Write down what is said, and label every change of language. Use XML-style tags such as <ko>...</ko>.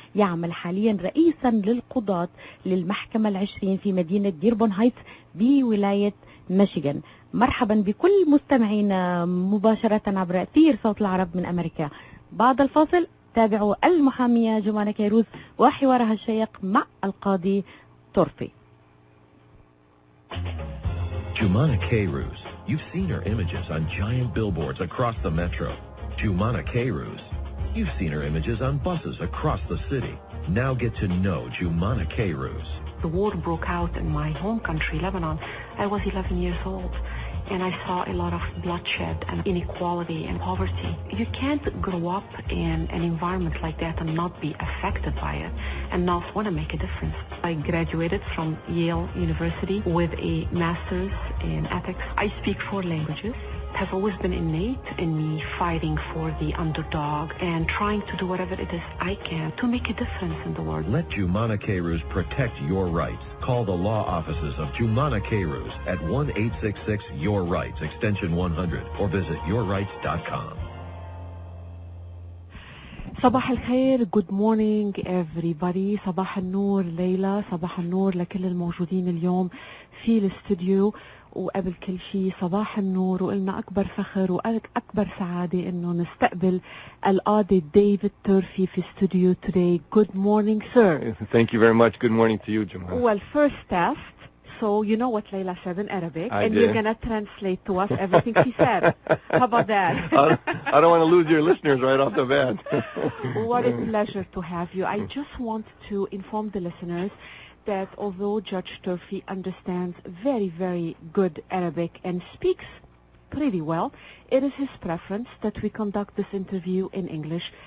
<ar>يعمل حاليا رئيسا للقضاة للمحكمة العشرين في مدينة ديربون هايتس بولاية ميشيغان. مرحبا بكل مستمعينا مباشرة عبر أثير صوت العرب من أمريكا. بعد الفاصل تابعوا المحامية جومانا كيروز وحوارها الشيق مع القاضي تورفي.</ar> <en>Joumana Kayrouz. You've seen her images on giant billboards across the metro. Joumana Kayrouz. You've seen her images on buses across the city. Now get to know Joumana Kayrouz. The war broke out in my home country, Lebanon. I was 11 years old, and I saw a lot of bloodshed and inequality and poverty. You can't grow up in an environment like that and not be affected by it and not want to make a difference. I graduated from Yale University with a master's in ethics. I speak 4 languages. It has always been innate in me fighting for the underdog and trying to do whatever it is I can to make a difference in the world. Let Joumana Kayrouz protect your rights. Call the law offices of Joumana Kayrouz at 1-866-YOUR-RIGHTS, extension 100, or visit yourrights.com.</en> <ar>صباح الخير.</ar> <en>Good morning everybody.</en> <ar>صباح النور ليلى، صباح النور لكل الموجودين اليوم في الاستوديو. وقبل كل شيء صباح النور، وقلنا أكبر فخر وأكبر سعادة إنه نستقبل القاضي ديفيد تيرفي في استوديو today.</ar> <en>Good morning sir. Thank you very much. Good morning to you, Joumana. Well, first test. So you know what Layla said in Arabic, I and did. you're gonna translate to us everything she said. How about that? I don't want to lose your listeners right off the bat. What a pleasure to have you. I just want to inform the listeners that although Judge Turfe understands very, very good Arabic and speaks pretty well, it is his preference that we conduct this interview in English.</en>